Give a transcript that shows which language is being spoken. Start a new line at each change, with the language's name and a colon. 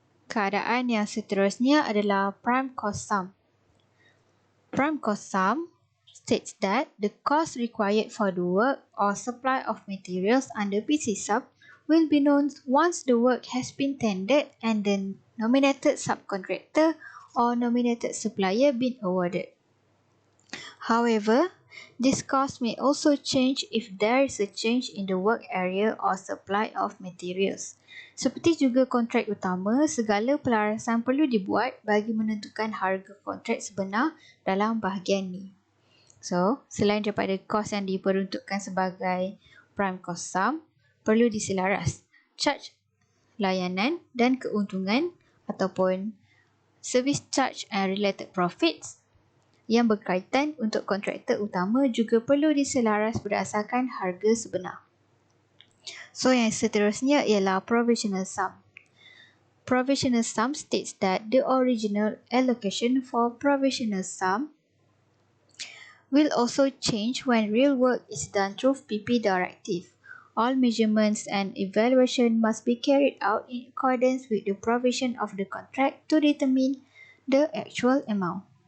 Malay: Keadaan yang seterusnya adalah prime cost sum.
English: Prime cost sum states that the cost required for the work or supply of materials under PC sum will be known once the work has been tendered and the nominated subcontractor or nominated supplier been awarded. However, this cost may also change if there is a change in the work area or supply of materials.
Malay: Seperti juga kontrak utama, segala pelarasan perlu dibuat bagi menentukan harga kontrak sebenar dalam bahagian ni. So, selain daripada kos yang diperuntukkan sebagai prime cost sum, perlu diselaras charge layanan dan keuntungan ataupun
English: Service charge and related profits
Malay: yang berkaitan untuk kontraktor utama juga perlu diselaras berdasarkan harga sebenar. So, yang seterusnya ialah provisional sum.
English: Provisional sum states that the original allocation for provisional sum will also change when real work is done through PP directive. All measurements and evaluation must be carried out in accordance with the provision of the contract to determine the actual amount.